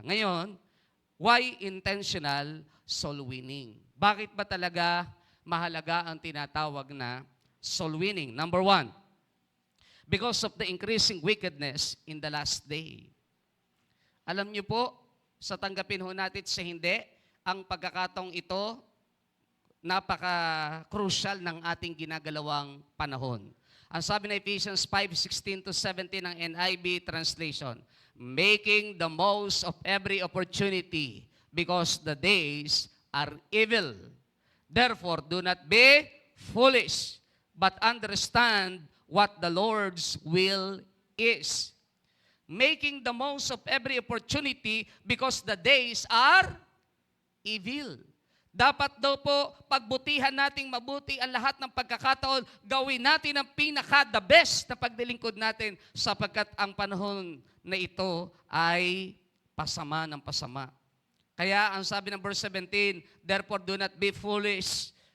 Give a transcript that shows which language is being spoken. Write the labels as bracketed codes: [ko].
[tl] Ngayon, [en] why intentional soul winning? [tl] Bakit ba talaga mahalaga ang tinatawag na soul winning? [en] Number 1, because of the increasing wickedness in the last day. [tl] Alam niyo po, sa tanggapin ho natin sa hindi, ang pagkakataong ito, napaka-crucial ng ating ginagalawang panahon. Ang sabi na [en] Ephesians 5:16 to 17 ng NIV translation, making the most of every opportunity because the days are evil. Therefore, do not be foolish, but understand what the Lord's will is. Making the most of every opportunity because the days are evil. [tl] Dapat daw po, pagbutihan nating mabuti ang lahat ng pagkakataon, gawin natin ang pinaka-the best na pagdilingkod natin sapagkat ang panahon na ito ay pasama ng pasama. Kaya ang sabi ng [en] verse 17, therefore do not be foolish.